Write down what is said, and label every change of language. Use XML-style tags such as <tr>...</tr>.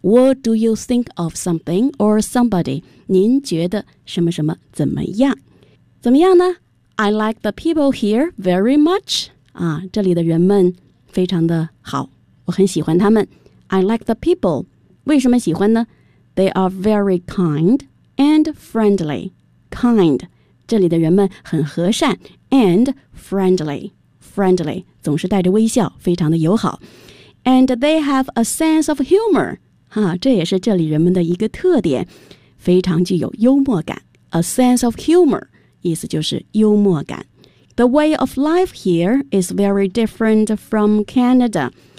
<en>What do you think of something or somebody?</en> <zh>您觉得什么什么怎么样？怎么样呢</zh> <en>？I like the people here very much.</en> <zh>啊，这里的人们非常的好，我很喜欢他们。</zh> <en>I like the people.</en> <zh>为什么喜欢呢</zh> <en>？They are very kind and friendly.</en> <zh>Kind， 这里的人们很和善 ，and friendly， 总是带着微笑，非常的友好。</zh> <en>And they have a sense of humor.</en> <zh>哈，这也是这里人们的一个特点，非常具有幽默感。</zh> <en>A sense of humor,</en> <zh>意思就是幽默感。</zh> <en>The way of life here is very different from Canada.</en>